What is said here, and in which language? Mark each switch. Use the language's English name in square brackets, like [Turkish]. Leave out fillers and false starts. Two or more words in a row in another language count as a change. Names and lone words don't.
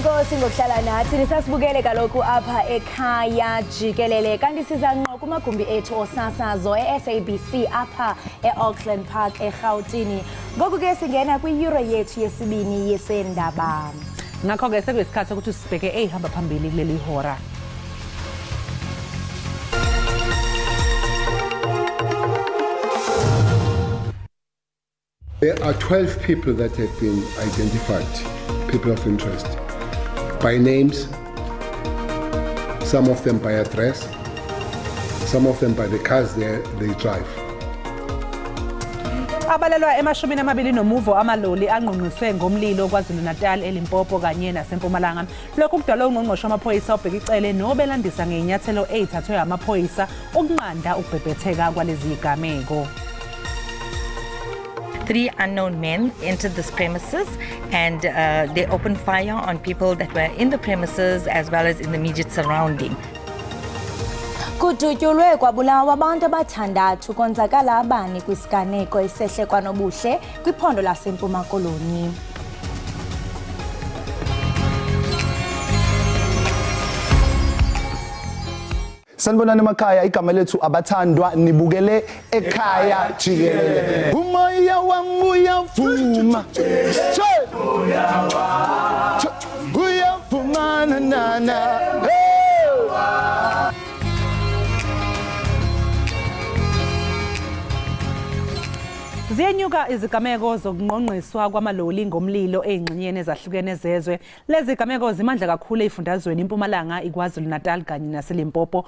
[Xhosa] enkosi ngokuhlala nathi nisasibukele kaloku apha ekhaya Jikelele kanti siza ngqo kumagumbi ethu osasazo SABC apha eAuckland Park eGauteng. Ngoku ke singena kwi-euro yethu yesibini yesendaba. [Zulu] Ngakho ke sekuyisikhathi ukuthi sibheke ehamba phambili kuleli hora. [English] There are 12 people that have been identified, people of interest, by names, some of them by address, some of them by the cars they drive. [Zulu] Abalelwa emashumi amabili nomuvo amaloli anqunqiswe ngomlilo KwaZulu-Natal eLimpopo kanye naseMpumalanga. Lokhu kudala ungqongqoshe wamaphoyisa obheka icele nobelandisa ngenyathelo ezithathwe amaphoyisa ukunqanda ukubhebhetheka kwalezi igameko. [English] 3 unknown men entered this premises and they opened fire on people that were in the premises as well as in the immediate surrounding. [Xhosa] Kudutyulwe kwabulawa abantu abathandathu konzakala abani kwisiganeko esehle kwanobuhle kwiphondo laseMpuma Koloni. [Zulu] Sanibonani emakhaya, igama lethu abathandwa nibukele Ekhaya Jikelele. Umoya wami uyavuma. Uyavuma nana. Ziyenyuka izigameko zokungqongqiswa kwamaloli ngomlilo ezingxenyeni ezahlukene zezwe. Lezi zigameko zimandla kakhulu ezifundazweni iMpumalanga, iKwaZulu-Natal kanye naseLimpopo.